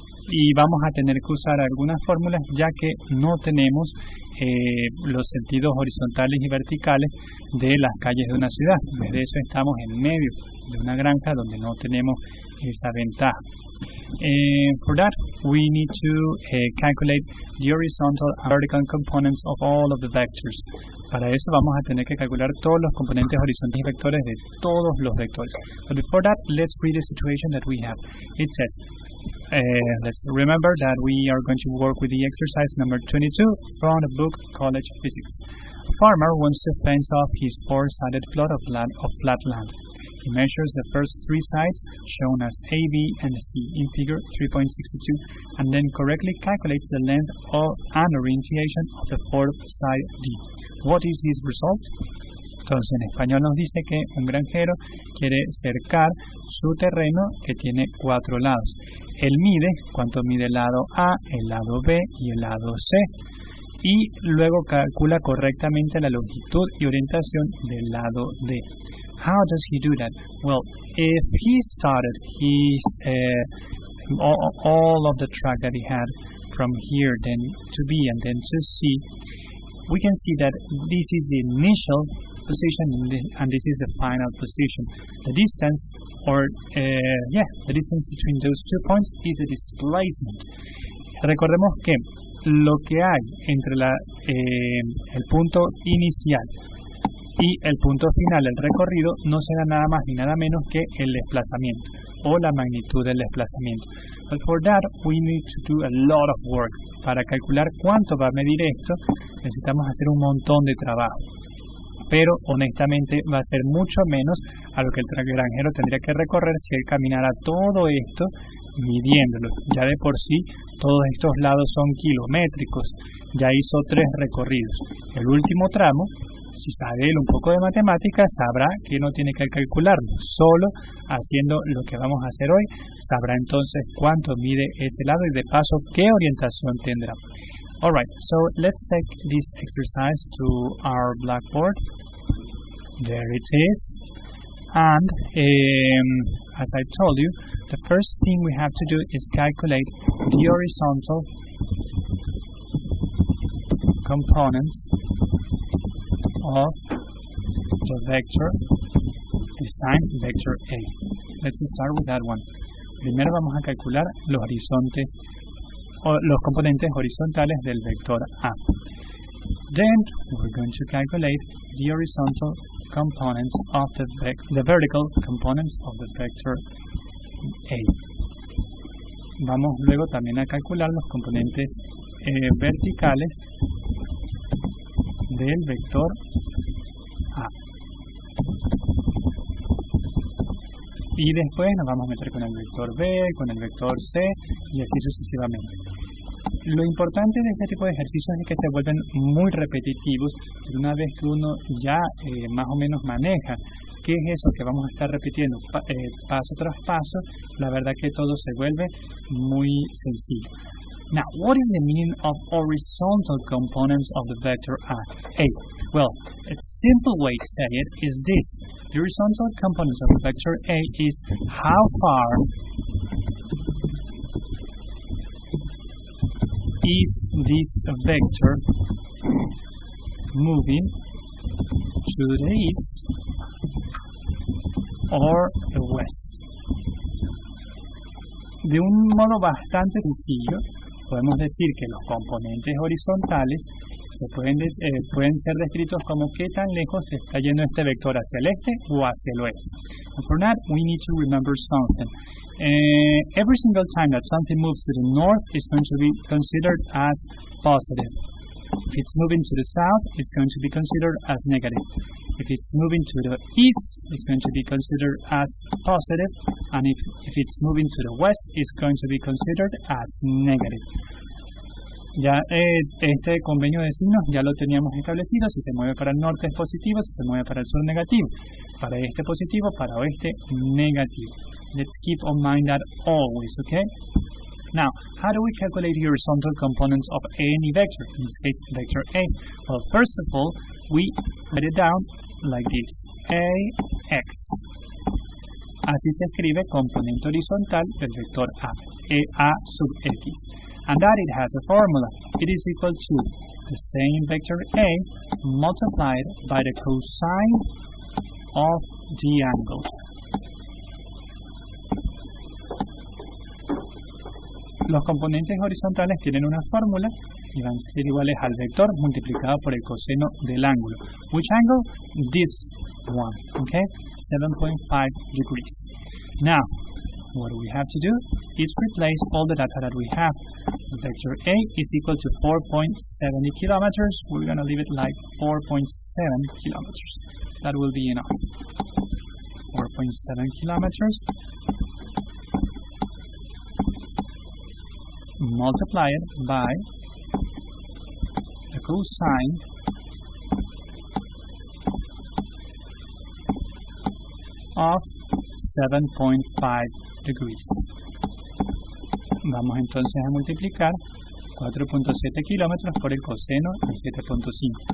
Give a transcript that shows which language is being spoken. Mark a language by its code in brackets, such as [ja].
[es] Y vamos a tener que usar algunas fórmulas ya que no tenemos los sentidos horizontales y verticales de las calles de una ciudad. En vez de eso estamos en medio de una granja donde no tenemos esa ventaja. [en] For that, we need to calculate the horizontal and vertical components of all of the vectors. [es] Para eso vamos a tener que calcular todos los componentes horizontales y vectores de todos los vectores. [en] But before that, let's read the situation that we have. It says, let's remember that we are going to work with the exercise number 22 from the book College Physics. A farmer wants to fence off his four-sided plot of flat land. He measures the first three sides, shown as A, B, and C in figure 3.62, and then correctly calculates the length and orientation of the fourth side D. What is his result? [es] Entonces, en español nos dice que un granjero quiere cercar su terreno que tiene cuatro lados. Él mide cuánto mide el lado A, el lado B y el lado C. Y luego calcula correctamente la longitud y orientación del lado D. [en] How does he do that? Well, if he started his all of the track that he had from here then to B and then to C, we can see that this is the initial position and this is the final position. The distance, the distance between those 2 points is the displacement. [es] Recordemos que lo que hay entre el punto inicial y el punto final del recorrido no será nada más ni nada menos que el desplazamiento o la magnitud del desplazamiento. [en] But for that we need to do a lot of work. [es] Para calcular cuánto va a medir esto necesitamos hacer un montón de trabajo. Pero honestamente va a ser mucho menos a lo que el granjero tendría que recorrer si él caminara todo esto midiéndolo. Ya de por sí todos estos lados son kilométricos, ya hizo 3 recorridos. El último tramo, si sabe él un poco de matemáticas, sabrá que no tiene que calcularlo. Solo haciendo lo que vamos a hacer hoy, sabrá entonces cuánto mide ese lado y de paso qué orientación tendrá. [en] Alright, so let's take this exercise to our blackboard. There it is. And as I told you, the first thing we have to do is calculate the horizontal components of the vector, this time vector A. Let's start with that one. [es] Primero vamos a calcular los componentes horizontales del vector A. [en] Then we're going to calculate the horizontal components of the vertical components of the vector A. [es] Vamos luego también a calcular los componentes verticales del vector A. Y después nos vamos a meter con el vector B, con el vector C y así sucesivamente. Lo importante de este tipo de ejercicios es que se vuelven muy repetitivos y una vez que uno ya más o menos maneja qué es eso que vamos a estar repitiendo paso tras paso, la verdad que todo se vuelve muy sencillo. [en] Now, what is the meaning of horizontal components of the vector A? Well, a simple way to say it is this. The horizontal components of the vector A is how far is this vector moving to the east or the west. [es] De un modo bastante sencillo, podemos decir que los componentes horizontales pueden ser descritos como qué tan lejos está yendo este vector, hacia el este o hacia el oeste. [en] And for that, we need to remember something. Every single time that something moves to the north is going to be considered as positive. If it's moving to the south, it's going to be considered as negative. If it's moving to the east, it's going to be considered as positive. And if it's moving to the west, it's going to be considered as negative. [es] Ya este convenio de signos ya lo teníamos establecido. Si se mueve para el norte es positivo, si se mueve para el sur negativo. Para este positivo, para oeste negativo. [en] Let's keep on mind that always, okay? Now, how do we calculate the horizontal components of any vector? In this case, vector A. Well, first of all, we write it down like this. AX. [es] Así se escribe componente horizontal del vector A. A sub X. [en] And that it has a formula. It is equal to the same vector A multiplied by the cosine of the angle. [es] Los componentes horizontales tienen una fórmula y van a ser iguales al vector multiplicado por el coseno del ángulo. [en] Which angle? This one, okay? 7.5 degrees. Now, what do we have to do? It's replace all the data that we have. Vector A is equal to 4.70 kilometers. We're going to leave it like 4.7 kilometers. That will be enough. 4.7 kilometers. Multiplied by the cosine of 7.5 degrees. [es] Vamos entonces a multiplicar 4.7 kilómetros por el coseno de 7.5.